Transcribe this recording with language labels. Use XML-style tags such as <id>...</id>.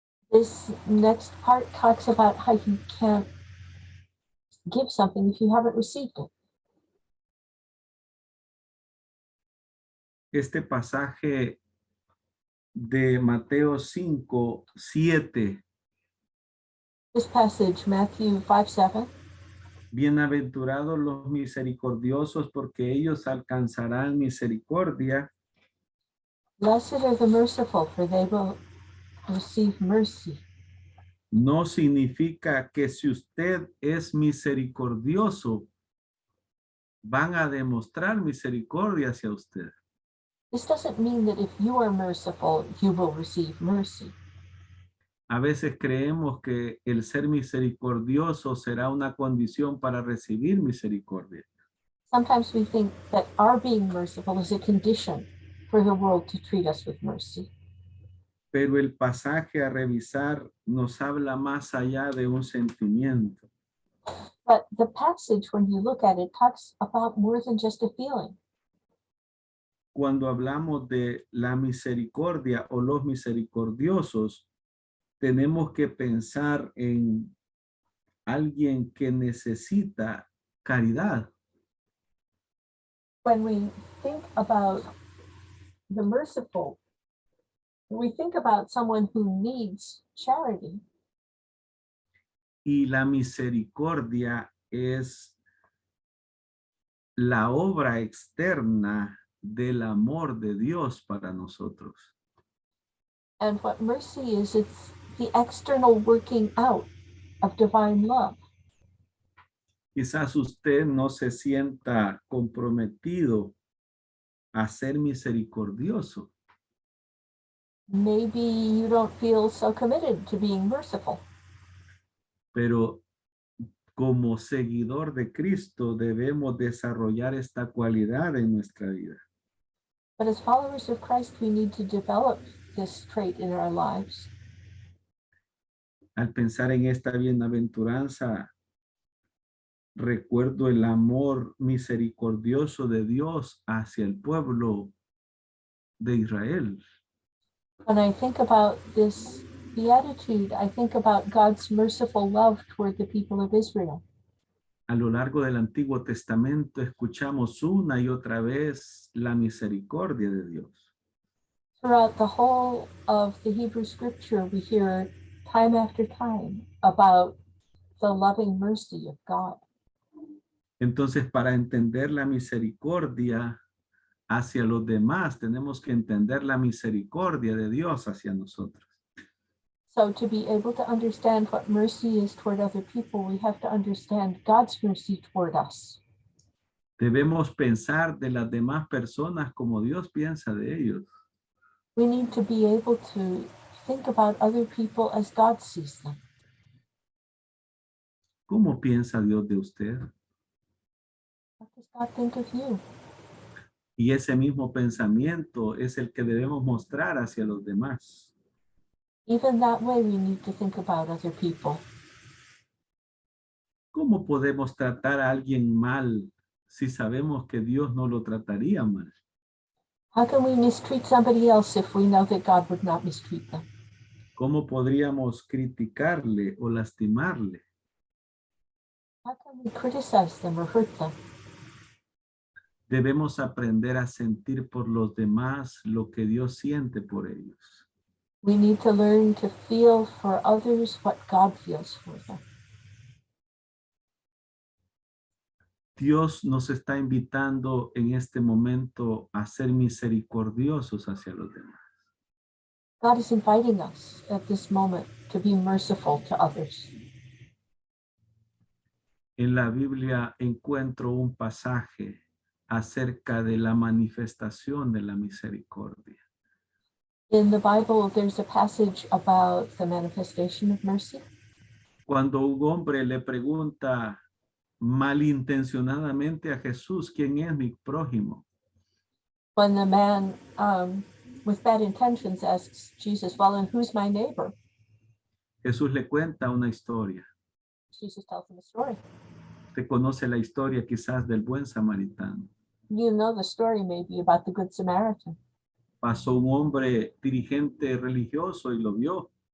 <en>This next part talks about how you can't give something if you haven't received it.</en> <es>Este pasaje de Mateo 5, 7,</es> <en>This passage, Matthew 5:7,</en> <es>bienaventurados los misericordiosos porque ellos alcanzarán misericordia,</es> <en>blessed are the merciful, for they will receive mercy.</en> <es>no significa que si usted es misericordioso, van a demostrar misericordia hacia usted.</es> <en>This doesn't mean that if you are merciful, you will receive mercy.</en> <es>A veces creemos que el ser misericordioso será una condición para recibir misericordia.</es> <en>Sometimes we think that our being merciful is a condition for the world to treat us with mercy.</en> <es>Pero el pasaje a revisar nos habla más allá de un sentimiento.</es> <en>But the passage, when you look at it, talks about more than just a feeling.</en> <es>Cuando hablamos de la misericordia o los misericordiosos, tenemos que pensar en alguien que necesita caridad.</es> <en>When we think about the merciful, we think about someone who needs charity.</en> <es>Y la misericordia es la obra externa del amor de Dios para nosotros.</es> <en>And what mercy is, it's the external working out of divine love.</en> <es>Quizás usted no se sienta comprometido a ser misericordioso,</es> <en>Maybe you don't feel so committed to being merciful,</en> <es>pero como seguidor de Cristo debemos desarrollar esta cualidad en nuestra vida.</es> <en>but as followers of Christ, we need to develop this trait in our lives.</en> <es>Al pensar en esta bienaventuranza, recuerdo el amor misericordioso de Dios hacia el pueblo de Israel.</es> <en>When I think about this beatitude, I think about God's merciful love toward the people of Israel.</en> <es>A lo largo del Antiguo Testamento escuchamos una y otra vez la misericordia de Dios.</es> <en>Throughout the whole of the Hebrew scripture, we hear time after time about the loving mercy of God.</en> <es>Entonces, para entender la misericordia hacia los demás, tenemos que entender la misericordia de Dios hacia nosotros.</es> <en>So to be able to understand what mercy is toward other people, we have to understand God's mercy toward us.</en> <es>Debemos pensar de las demás personas como Dios piensa de ellos.</es> <en>We need to be able to think about other people as God sees them.</en> <es>¿Cómo piensa Dios de usted?</es> <en>What does God think of you?</en> <es>Y ese mismo pensamiento es el que debemos mostrar hacia los demás.</es> <en>Even that way, we need to think about other people.</en> <es>¿Cómo podemos tratar a alguien mal si sabemos que Dios no lo trataría mal?</es> <en>How can we mistreat somebody else if we know that God would not mistreat them?</en> <es>¿Cómo podríamos criticarle o lastimarle?</es> <en>How can we criticize them or hurt them?</en> <es>Debemos aprender a sentir por los demás lo que Dios siente por ellos.</es> <en>We need to learn to feel for others what God feels for them.</en> <es>Dios nos está invitando en este momento a ser misericordiosos hacia los demás.</es> <en>God is inviting us at this moment to be merciful to others.</en> <es>En la Biblia encuentro un pasaje acerca de la manifestación de la misericordia.</es> <en>In the Bible, there's a passage about the manifestation of mercy.</en> <es>Cuando un hombre le pregunta malintencionadamente a Jesús, ¿quién es mi prójimo?</es> <en>When the man with bad intentions asks Jesus, well, and who's my neighbor?</en> <es>Jesús le cuenta una historia.</es> <en>Jesus tells him a story.</en> <es>Usted conoce la historia quizás del buen samaritano.</es> <en>You know the story maybe about the Good Samaritan.</en> <es>Pasó un hombre dirigente religioso y lo vio.</es>